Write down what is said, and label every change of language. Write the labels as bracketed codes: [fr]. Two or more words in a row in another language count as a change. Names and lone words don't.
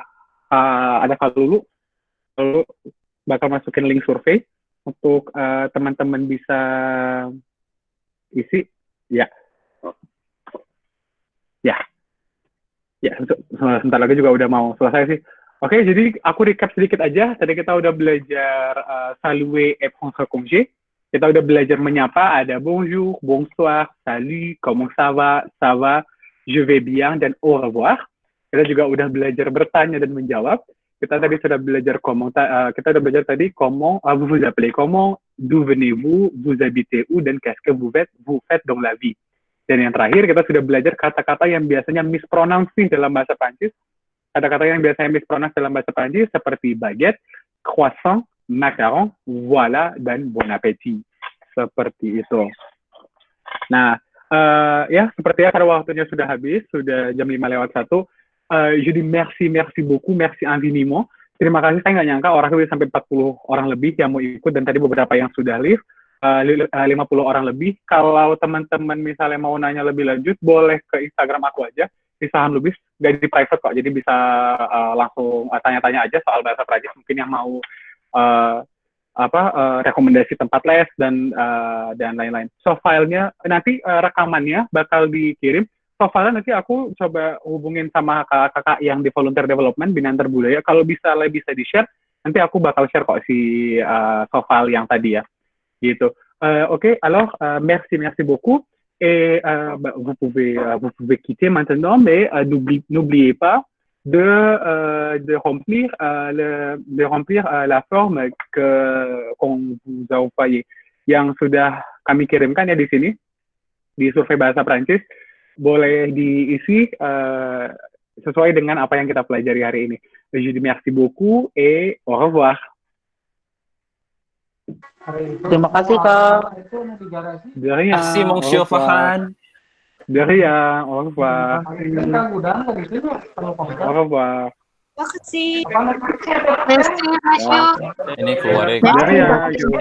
[id] Ada Kak Lulu bakal masukin link survei untuk teman-teman bisa isi. Ya, sebentar lagi juga udah mau selesai sih. Oke, jadi aku recap sedikit aja. Tadi kita udah belajar [fr] saluer et prendre congé. [id] Kita udah belajar menyapa, ada [fr] bonjour, bonsoir, salut, comment ça va, je vais bien, [id] dan [fr] au revoir. [id] Kita juga udah belajar bertanya dan menjawab. Kita tadi sudah belajar kita udah belajar tadi [fr] comment vous vous appelez comment, d'où venez-vous, vous habitez où, [id] dan [fr] qu'est-ce que vous faites dans la vie. [id] Dan yang terakhir kita sudah belajar kata-kata yang biasanya mispronounce dalam bahasa Prancis. Kata-kata yang biasanya mispronounce dalam bahasa Prancis seperti [fr] baguette, croissant, macaron, voilà, [id] dan [fr] bon appétit. [id] Seperti itu. Nah, ya sepertinya karena waktunya sudah habis, sudah jam 5:01. [fr] Je dis merci beaucoup, merci infiniment. [id] Terima kasih, saya nggak nyangka orangnya bisa sampai 40 orang lebih yang mau ikut, dan tadi beberapa yang sudah leave, 50 orang lebih. Kalau teman-teman misalnya mau nanya lebih lanjut, boleh ke Instagram aku aja, Isahan Lubis, nggak di private kok, jadi bisa langsung tanya-tanya aja soal bahasa Prancis, mungkin yang mau rekomendasi tempat les dan lain-lain. So filenya nanti rekamannya bakal dikirim. So filenya nanti aku coba hubungin sama kakak-kakak yang di [en] volunteer development [id] Bina Antar Budaya. Kalau bisa di share, nanti aku bakal share kok si so file yang tadi ya. Gitu. Oke, [fr] alors merci beaucoup. et vous pouvez quitter maintenant, mais n'oubliez pas de remplir la forme qu'on vous a envoyé, [id] yang sudah kami kirimkan ya di sini di survei bahasa Prancis. Boleh diisi sesuai dengan apa yang kita pelajari hari ini. [fr] Je dis merci beaucoup et au revoir. [id] Terima kasih Kak. [fr] De rien. Merci Monsieur Farhan. De rien. Au revoir. Au revoir. [id] Makasih. Merci, Mas Yu. Ini keluarga. [fr] De rien.